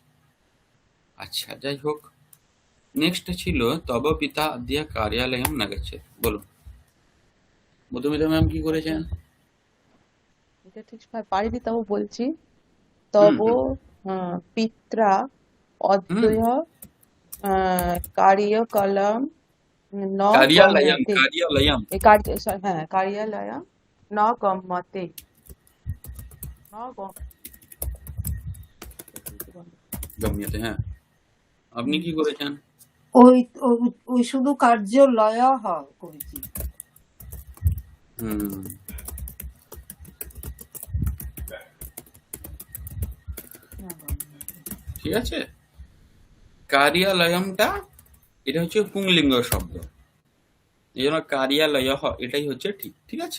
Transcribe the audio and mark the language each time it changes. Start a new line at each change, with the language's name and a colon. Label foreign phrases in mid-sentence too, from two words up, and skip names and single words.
Bangla: আচ্ছা, যাই হোক, নেক্সট ছিল
Sanskrit: তব পিতা আদ্য কার্যালয়ম
Bangla: না গেছে। বলুন মধুমিতা ম্যাম কি করেছেন? এটা ঠিক পারিনি, তবু বলছি। হুম
Sanskrit: তব হুম পিত্রা হুম অদ্বয় কার্যকলাম ন কার্যালয়ম, গম্যতে। কার্যালয়ম হ্যাঁ, কার্যালয়ম ন গম্যতে। ন গম্যতে,
Bangla: হ্যাঁ। আপনি কি করেছেন? ওই ওই- ওই শুধু কার্য লয় করেছি। হুম, ঠিক আছে। কার্যালয়মটা এটা হচ্ছে পুংলিঙ্গ শব্দ, এই জন্য কার্যালয় এটাই হচ্ছে ঠিক, ঠিক আছে।